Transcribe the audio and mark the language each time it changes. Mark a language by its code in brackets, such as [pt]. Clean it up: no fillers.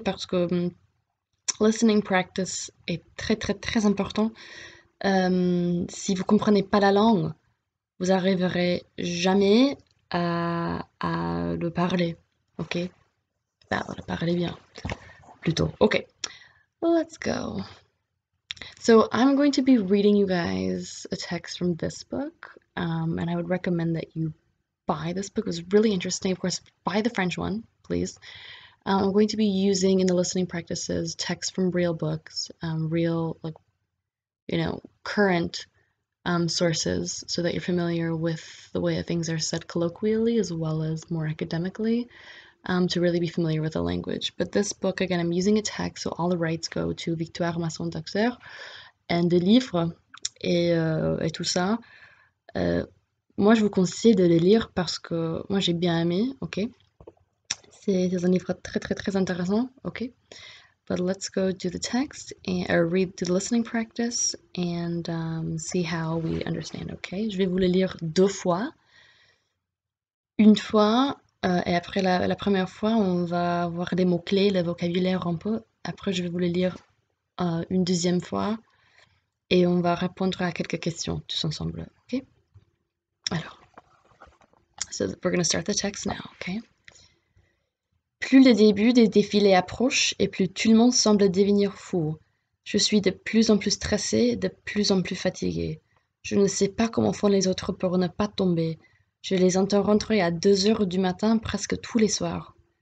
[fr] Parce que [en] listening practice [fr] est très très très important. Si vous comprenez pas la langue, vous arriverez jamais à le parler. Ok? Bah, le parler bien, plutôt. [en] Ok, let's go. So I'm going to be reading you guys a text from this book, and I would recommend that you buy this book. It was really interesting. Of course, buy the French one, please. I'm going to be using in the listening practices text from real books, real like current sources so that you're familiar with the way that things are said colloquially as well as more academically to really be familiar with the language. But this book, again, I'm using a text, so all the rights go to Victoire Masson-Doxer, and [fr] des livres et tout ça. Moi, je vous conseille de les lire parce que moi, j'ai bien aimé, ok? C'est un livre très, très, très intéressant, ok? [en] But let's go do the text and read the listening practice and see how we understand, ok? [fr] Je vais vous le lire deux fois. Une fois, et après la première fois, on va voir les mots-clés, le vocabulaire un peu. Après, je vais vous le lire une deuxième fois et on va répondre à quelques questions tous ensemble, ok? [en] Alors, so we're going to start the text now, ok? [fr] Plus le début des défilés approche et plus tout le monde semble devenir fou. Je suis de plus en plus stressée, de plus en plus fatiguée. Je ne sais pas comment font les autres pour ne pas tomber. Je les entends rentrer à 2 heures du matin presque tous les soirs.